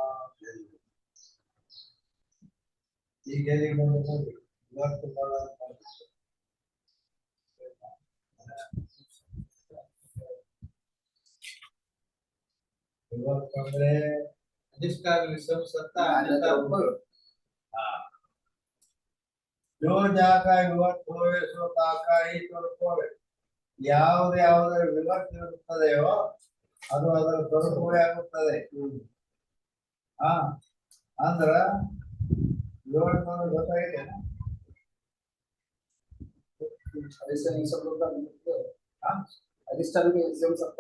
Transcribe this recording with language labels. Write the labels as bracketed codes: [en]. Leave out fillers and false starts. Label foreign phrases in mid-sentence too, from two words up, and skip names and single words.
[kn] ಈಗ ವಿವರ್ತ ವಿವರ್ತ ಅಂದ್ರೆ ಅಧಿಷ್ಠಾನ ವಿಷಮ ಸತ್ತ [hi] जो जाका विवर्त होवे सो ताका ही ತೋರ್ಪೋವೆ. [kn] ಯಾವುದರ ವಿವರ್ತ ಇರುತ್ತದೆಯೋ ಅದು ಅದರ ತೋರ್ಪೋವೆ ಆಗುತ್ತದೆ. ಅಂದ್ರ ವಿವರ್ತ ಗೊತ್ತಾಗಿದೆ. ಅಧಿಷ್ಠಾನಕ್ಕೆ ವಿಷಮ ಸತ್ತ